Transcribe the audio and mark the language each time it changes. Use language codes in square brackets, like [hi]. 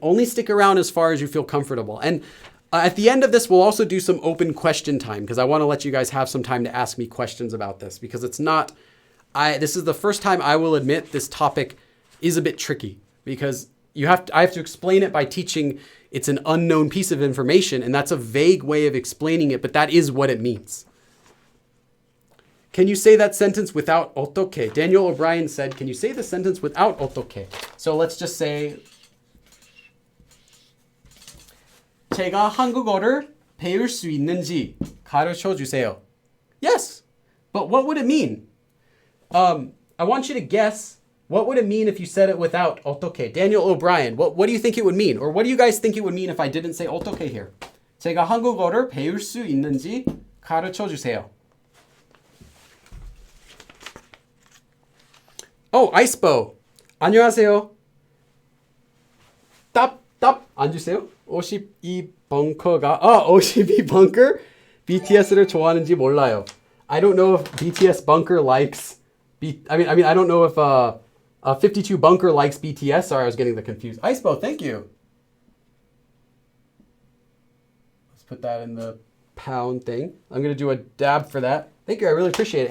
[en] Only stick around as far as you feel comfortable. And at the end of this, we'll also do some open question time because I want to let you guys have some time to ask me questions about this because it's not, this is the first time I will admit this topic is a bit tricky because I have to explain it by teaching it's an unknown piece of information and that's a vague way of explaining it, but that is what it means. Can you say that sentence without 어떻게? Daniel O'Brien said, can you say the sentence without 어떻게? So let's just say [ko] 제가 한국어를 배울 수 있는지 가르쳐 주세요. [en] Yes, but what would it mean? I want you to guess, what would it mean if you said it without 어떻게? Daniel O'Brien, what do you think it would mean? Or what do you guys think it would mean if I didn't say 어떻게 here? [ko] 제가 한국어를 배울 수 있는지 가르쳐 주세요. Oh, 아이스보. 안녕하세요. 답 앉으세요. 52벙커가 52벙커 BTS를 좋아하는지 몰라요. [en] I don't know if BTS Bunker likes I mean I don't know if 52 Bunker likes BTS. Sorry, I was getting the confused. Icepo, thank you. Let's put that in the pound thing. I'm going to do a dab for that. Thank you. I really appreciate it.